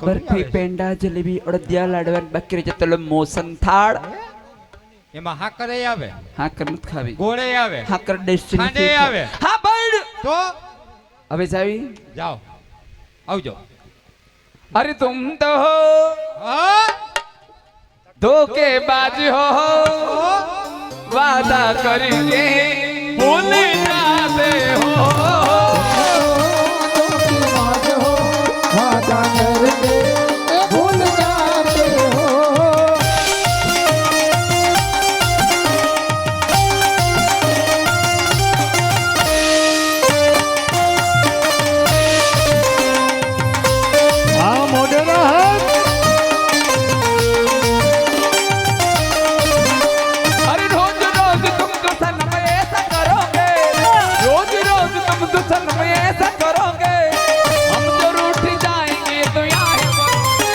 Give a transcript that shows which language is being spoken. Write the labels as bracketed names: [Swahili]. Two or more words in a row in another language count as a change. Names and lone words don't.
[Gujarati] બરફી પેંડા જલેબી અડદિયા લાડવા બાકી રહી જતો મોસન થાળ એમાં હાકર આવે હાકર નથી ખાવી ગોળે આવે હાકર ડેસ્ટિની ખાંડે આવે. હા ભાઈ તો હવે જાવી જાઓ આવજો [Hindi] अरे तुम तो हो [Gujarati] હા [Hindi] धोखेबाज हो वादा करके भूल जाते हो भूल जाते हो [Gujarati] હા મોઢેના હે [Hindi] अरे रोज रोज तुम तो सनम ऐसा करोगे रोज रोज तुम तो सनम ऐसा करोगे हम तो रूठ जाएंगे तो यहाँ